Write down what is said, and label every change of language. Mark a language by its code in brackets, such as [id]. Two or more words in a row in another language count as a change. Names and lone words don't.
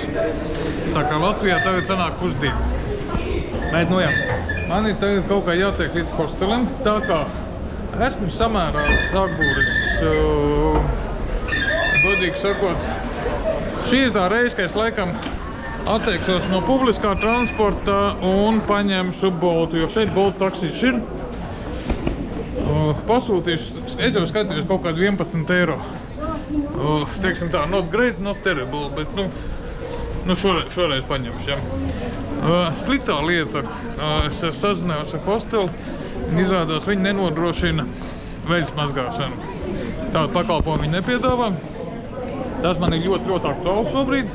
[lv] Tā kā Latvijā tagad sanāk 1:30. Bet, nu jā, man ir tagad kaut kā jātiek līdz hostelem, tā kā esmu samērā sagūris, godīgi sakot, šī ir tā reize, ka es laikam atteikšos no publiskā transporta un paņemšu Boltu, jo šeit Bolt taksīs ir. Pasūtīšu, es jau skatījos kaut kādu 11 eiro. Teiksim tā, [en] not great, not terrible, [lv] bet, nu šoreiz paņemšu, ja. Sliktā lieta, es sazinājos ar hostelu, un izrādās, viņi nenodrošina veļas mazgāšanu. Tādu pakalpojumu viņi nepiedāvā. Tas man ir ļoti, ļoti aktuāls šobrīd.